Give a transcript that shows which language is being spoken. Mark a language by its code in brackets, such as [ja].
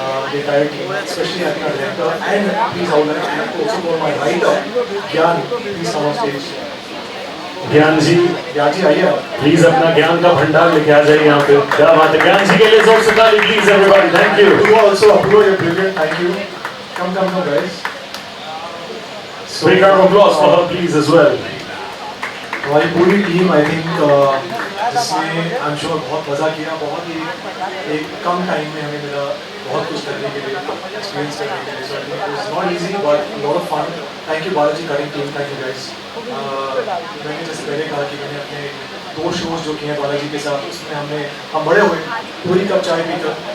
[en] the entire team, especially I think our director and please I would like to also call my writer Gyan, please come on stage. [hi] ज्ञान जी आइए आप please अपना ज्ञान का भंडार लेके आ जाइए यहाँ पे। क्या बात है, ज्ञान जी के लिए जोर से ताली [en] Please everybody. Thank you. You also Apurva, you're brilliant. Thank you. Come guys. Big round of applause for her please as well. [hi] हमारी पूरी टीम [en] I think [hi] जिसने [en] I am sure [hi] बहुत मज़ा किया। बहुत ही एक कम टाइम में हमें मिला बहुत कुछ करने के लिए, एक्सपीरियंस करने के लिए। [en] So I think it was not easy but lot of fun. [hi] Thank you Balaji cutting team, [en] Thank you guys. [hi] मैंने जैसे पहले कहा कि मैंने अपने 2 शोज जो किए हैं बालाजी के साथ उसमें हम बड़े हुए पूरी कप चाय पीकर।